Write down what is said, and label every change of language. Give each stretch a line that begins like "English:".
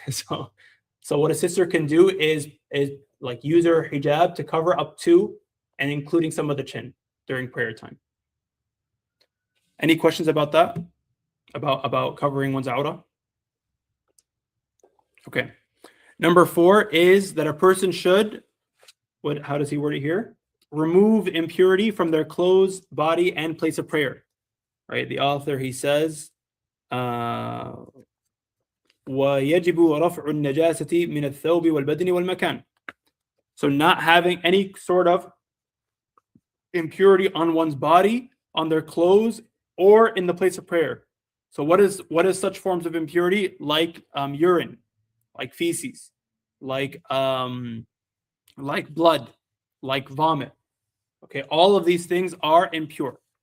English: So what a sister can do is like use her hijab to cover up to and including some of the chin during prayer time. Any questions about that? About covering one's awra? Okay. Number 4 is that a person should, how does he word it here? Remove impurity from their clothes, body, and place of prayer. Right?
Arabic: The author, he says, وَيَجِبُ رَفْعُ النَّجَاسَةِ مِنَ الثَّوْبِ وَالْبَدْنِ وَالْمَكَانِ.
English: So not having any sort of impurity on one's body, on their clothes, or in the place of prayer. So what is such forms of impurity? Like urine, like feces, like blood, like vomit. Okay, all of these things are impure.